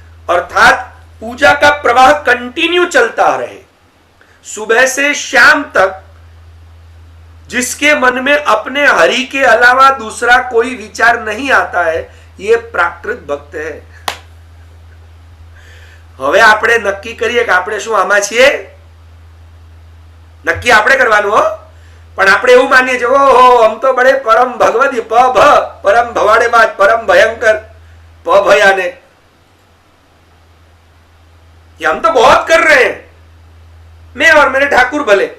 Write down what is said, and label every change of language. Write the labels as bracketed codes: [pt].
[hi] अर्थात पूजा का प्रवाह कंटिन्यू चलता रहे, सुबह से शाम तक। जिसके मन में अपने हरि के अलावा दूसरा कोई विचार नहीं आता है, ये प्राकृत भक्त है। [gu] હવે આપણે નક્કી કરીએ કે આપણે શું આમાં છીએ? નક્કી આપણે કરવાનું હો, પણ આપણે એવું માનીએ છે, ઓહો [hi] हम तो बड़े परम भगवती, प भ परम भवाड़ेबाज, परम भयंकर, प भयाने, कि हम तो बहुत कर रहे हैं, मैं और मेरे ठाकुर भले।